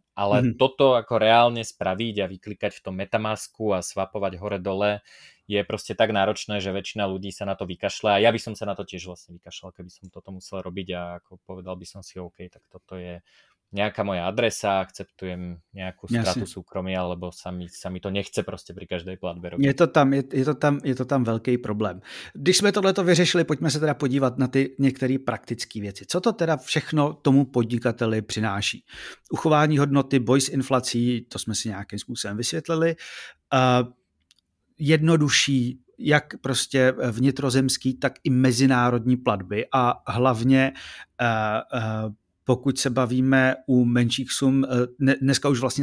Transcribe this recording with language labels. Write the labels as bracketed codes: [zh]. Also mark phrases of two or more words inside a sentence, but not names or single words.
[sk] Ale toto ako reálne spraviť a vyklikať v tom Metamasku a swapovať hore-dole je proste tak náročné, že väčšina ľudí sa na to vykašľa a ja by som sa na to tiež vlastne vykašľal, keby som toto musel robiť a ako povedal by som si OK, tak toto je nejaká moja adresa, akceptujem nejakú stratu súkromia, alebo sa mi to nechce prostě pri každej platbe robiť. [cs] Je to tam velký problém. Když jsme tohleto vyřešili, pojďme se teda podívat na ty některé praktické věci. Co to teda všechno tomu podnikateli přináší? Uchování hodnoty, boj s inflací, to jsme si nějakým způsobem vysvětlili. Jednodušší jak prostě vnitrozemský, tak i mezinárodní platby a hlavně pokud se bavíme u menších sum, dneska už vlastně